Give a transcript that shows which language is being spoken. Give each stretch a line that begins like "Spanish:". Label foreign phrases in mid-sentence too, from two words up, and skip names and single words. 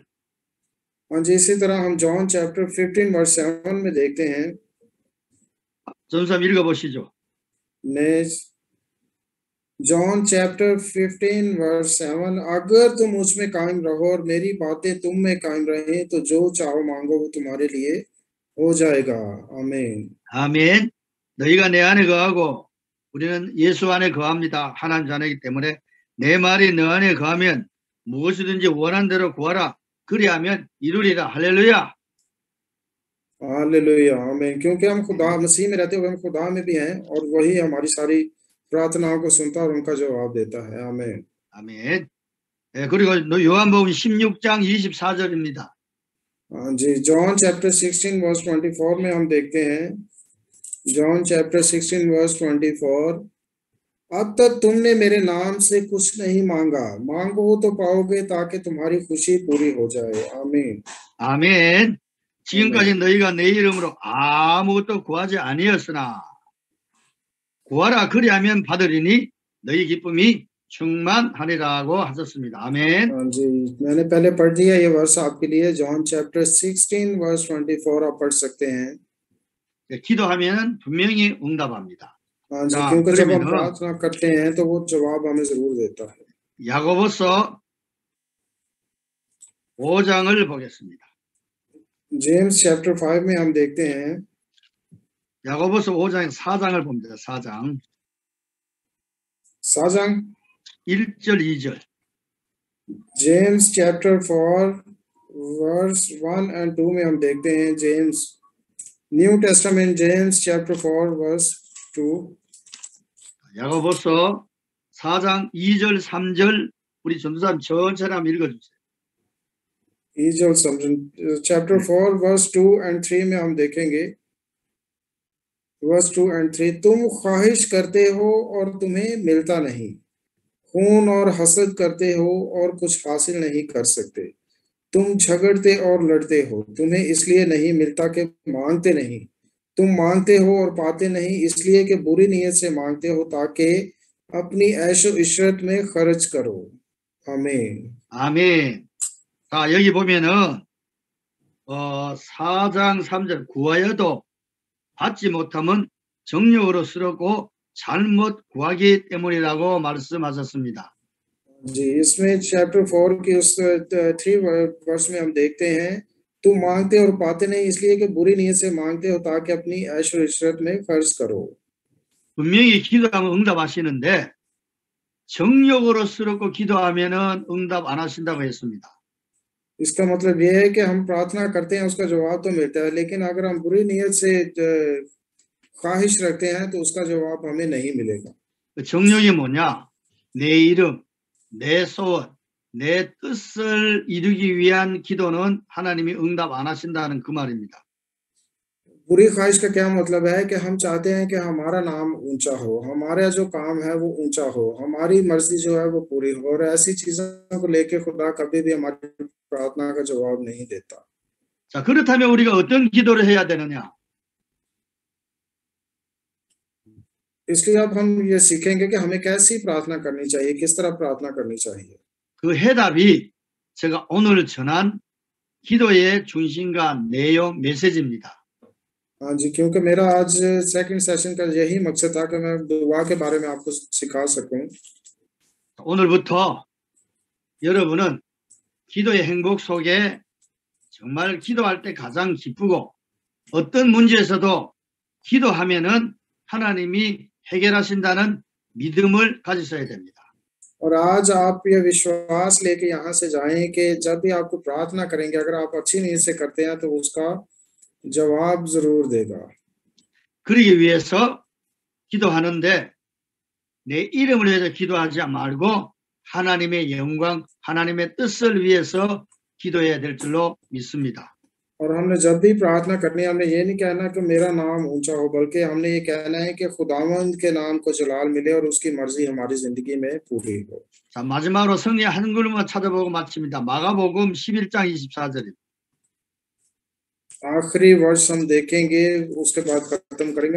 Hindi: और इसी तरह हम जॉन
English: chapter 15 verse 7
Hindi: में देखते हैं.
Korean: 전사 읽어보시죠.
Hindi: ने जॉन
English: chapter 15 verse 7
Hindi: अगर तुम मुझ में कायम रहो और मेरी बातें तुम में कायम रहे तो जो चाहो मांगो वो तुम्हारे लिए हो जाएगा. आमीन.
Korean: 아멘. 너희가 내 안에 거하고 우리는 예수 안에 거합니다. 하나님 자녀이기 때문에 내 말이 너 안에 거하면 무엇이든지 원한 대로 구하라. 그리하면 이루리라. 할렐루야.
Hindi: हालेलुया. आमीन. क्योंकि हम खुदा मसीह में रहते हुए हम खुदा में भी हैं और वही हमारी सारी प्रार्थनाओं को सुनता और उनका जवाब देता है. आमीन.
Korean: 아멘. 예, 그리고 요한복음 16장 24절입니다.
Hindi: हाँ जी. जॉन
English: chapter 16 verse 24
Hindi: में हम देखते हैं. जॉन
English: chapter 16 verse 24
Hindi: अब तक तुमने मेरे नाम से कुछ नहीं मांगा मांगो तो पाओगे ताकि तुम्हारी खुशी पूरी हो जाए. आमीन.
Korean: 아멘. 지금까지 너희가 내 이름으로 아무것도 구하지 아니었으나 구하라 그리하면 받으리니 너희 기쁨이 충만하리라고 하셨습니다. 아멘.
Hindi: हाँ जी. मैंने पहले पढ़ दिया ये वर्स आपके लिए. जॉन
English: chapter 16 verse 24
Hindi: आप पढ़ सकते हैं.
Korean: 기도하면 분명히 응답합니다.
Hindi: हाँ जी.
Korean: 자,
Hindi: क्योंकि जब हम
Korean: 그러면은
Hindi: प्रार्थना करते हैं तो वो जवाब हमें जरूर देता है.
Korean: 야고보서 5장을 보겠습니다.
Hindi: जेम्स चैप्टर 5 में हम देखते हैं.
Korean: 야고보서 5장 4장을 봅니다. 4장 4장 1절 2절.
Hindi: जेम्स
English: chapter 4 verse 1 and 2
Hindi: में हम देखते हैं.
English: James New Testament James chapter 4 verse 2.
Korean: 야고보서 4장 2절 3절 우리 전도사님 천천히 한번 읽어주세요.
English: chapter 4 verse 2 and 3
Hindi: में हम देखेंगे.
English: verse 2 and 3
Hindi: तुम ख्वाहिश करते हो और तुम्हें मिलता नहीं खून और हसद करते हो और कुछ हासिल नहीं कर सकते. तुम झगड़ते और लड़ते हो तुम्हें इसलिए नहीं मिलता कि मांगते नहीं. तुम मांगते हो और पाते नहीं इसलिए कि बुरी नीयत से मांगते हो ताकि अपनी ऐशो इशरत में खर्च करो. आमीन.
Korean: 아멘. 자, 여기 보면은 4장 3절 구하여도 받지 못하면 정욕으로 쓰럽고 잘못 구하기 때문이라고 말씀하셨습니다.
Hindi: जी. इसमें चैप्टर 4 की उस 3 वर्स में हम देखते हैं तुम मांगते और पाते नहीं इसलिए कि बुरी नीयत से मांगते हो ताकि अपनी ऐशो इशरत में खर्च करो.
Korean: 분명히 기도하면 응답하시는데 정욕으로 쓰럽고 기도하면은 응답 안 하신다고 했습니다.
Hindi: इसका मतलब यह है कि हम प्रार्थना करते हैं उसका जवाब तो मिलता है लेकिन अगर हम बुरी नीयत से ख्वाहिश रखते हैं तो उसका जवाब हमें नहीं मिलेगा.
Korean: 정욕이 뭐냐? 내 이름, 내 소원, 내 뜻을 이루기 위한 기도는 하나님이 응답 안 하신다는 그 말입니다.
Hindi: बुरी ख्वाहिश का क्या मतलब है कि हम चाहते हैं कि हमारा नाम ऊंचा हो हमारा जो काम है वो ऊंचा हो हमारी मर्जी जो है वो पूरी हो और ऐसी चीजों को लेके खुदा कभी भी हमारी प्रार्थना का जवाब नहीं देता.
Korean: 자, 그렇다면 우리가 어떤 기도를 해야 되느냐?
Hindi: इसलिए अब हम ये सीखेंगे कि हमें कैसी प्रार्थना करनी चाहिए किस तरह प्रार्थना करनी चाहिए.
Korean: 그 해답이 제가 오늘 전한 기도의 중심과 내용 메시지입니다.
Hindi: हाँ जी. क्योंकि मेरा आज
English: second session
Hindi: का यही मकसद था कि मैं दुआ के बारे में आपको सिखा सकूं.
Korean: 오늘부터 여러분은 기도의 행복 속에 정말 기도할 때 가장 기쁘고 어떤 문제에서도 기도하면은 하나님이 해결하신다는 믿음을 가지셔야 됩니다.
Hindi: और आज आप ये विश्वास लेके यहाँ से जाएं कि जब भी आपको प्रार्थना करेंगे, अगर आप अच्छी नीयत से करते हैं तो उसका जवाब जरूर देगा।
Korean: 그러기 위해서 기도하는데 내 이름을 위해서 기도하지 말고 하나님의 영광, 하나님의 뜻을 위해서 기도해야 될 줄로 믿습니다.
Hindi: और हमने जब भी प्रार्थना करनी है, हमने ये नहीं कहना कि मेरा नाम ऊंचा हो, बल्कि हमने ये कहना है कि खुदावंद के नाम को जलाल मिले और उसकी मर्जी हमारी जिंदगी में पूरी हो।
Korean: 자, 마지막으로 성경 한 구절만 찾아보고 마칩니다. 마가복음 11장 24절입니다.
Hindi: आखिरी वर्ष हम देखेंगे, उसके बाद खत्म करेंगे।